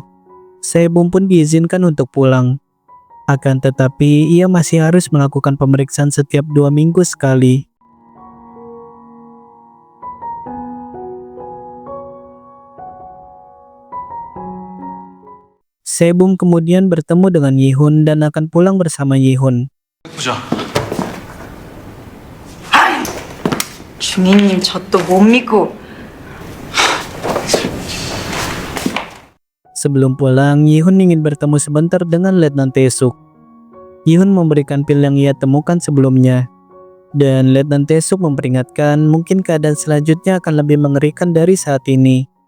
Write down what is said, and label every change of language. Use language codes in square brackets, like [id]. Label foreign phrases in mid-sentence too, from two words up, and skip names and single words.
[id] Sebum pun diizinkan untuk pulang. Akan tetapi ia masih harus melakukan pemeriksaan setiap 2 minggu sekali. Sebum kemudian bertemu dengan Yihun dan akan pulang bersama Yihun. [ko] 보자. 중이님 저 또 못 믿고. [id] Sebelum pulang, Yihun ingin bertemu sebentar dengan Letnan Tae-suk. Yihun memberikan pil yang ia temukan sebelumnya. Dan Letnan Tae-suk memperingatkan mungkin keadaan selanjutnya akan lebih mengerikan dari saat ini.